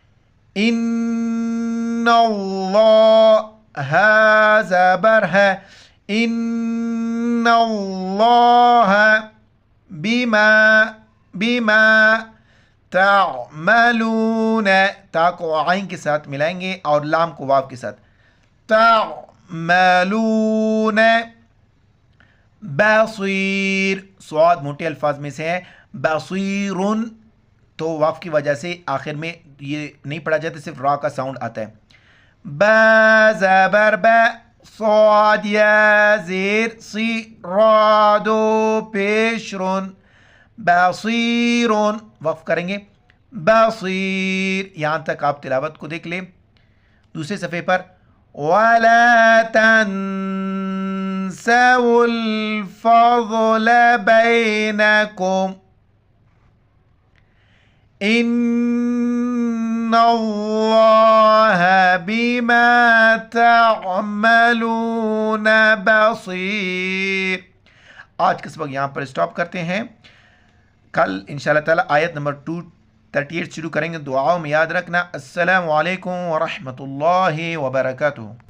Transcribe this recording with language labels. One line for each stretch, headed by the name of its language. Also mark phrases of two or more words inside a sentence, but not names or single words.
Arabic: ان اللہ،
Urdu: ہا زبر ہے،
Arabic: ان اللہ بما تعملون،
Urdu: تا کو عین کے ساتھ ملائیں گے اور لام کو واو کے ساتھ.
Arabic: تعملون.
Urdu: بصیر، صاد موٹے الفاظ میں سے ہے، بصیرن تو واو کی وجہ سے آخر میں یہ نہیں پڑھا جاتا، صرف را کا ساؤنڈ آتا ہے. با زبر با، صاد یا زیر سی، رادو پیشرن. بصیرن وقف کریں گے. بصیر. یہاں تک آپ تلاوت کو دیکھ لیں. دوسرے صفحے پر
Arabic: وَلَا تَنْسَوُا الْفَضْلَ بَيْنَكُمْ إِنَّ اللَّهَ بِمَا تَعْمَلُونَ بَصِيرٌ.
Urdu: آج کا سبق یہاں پر اسٹاپ کرتے ہیں. کل
Arabic: انشاءاللہ تعالی
Urdu: آیت نمبر 238 شروع کریں گے. دعاؤں میں یاد رکھنا.
Arabic: السلام علیکم ورحمۃ اللہ وبرکاتہ.